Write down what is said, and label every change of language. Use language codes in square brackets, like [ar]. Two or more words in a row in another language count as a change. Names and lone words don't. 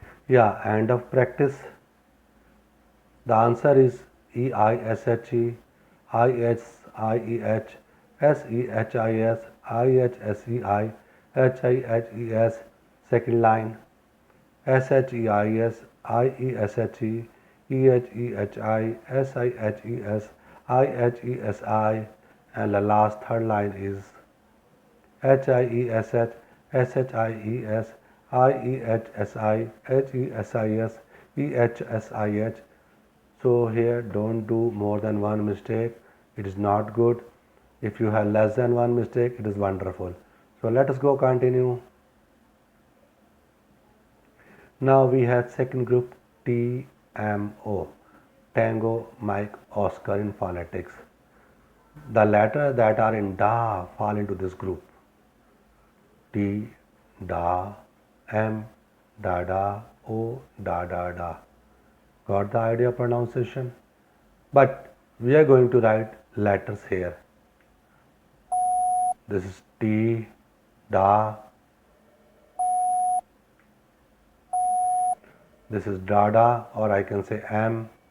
[en] Yeah, end of practice. The answer is EISHE, IHIEH, SEHIS, IHSEI, HIHES. Second line. SHEIS, IESHE, EHEHI, SIHES, IHESI, and the last third line is HIESH, SHIES, IEHSI, HESIS, EHSIH. So here don't do more than one mistake. It is not good. If you have less than one mistake, it is wonderful. So let us go continue. Now we have second group TMO, Tango, Mike, Oscar in phonetics. The letters that are in da fall into this group. T, da, M, da da, O, da da da. Got the idea of pronunciation? But we are going to write letters here. This is T, da. This is da da, or I can say M.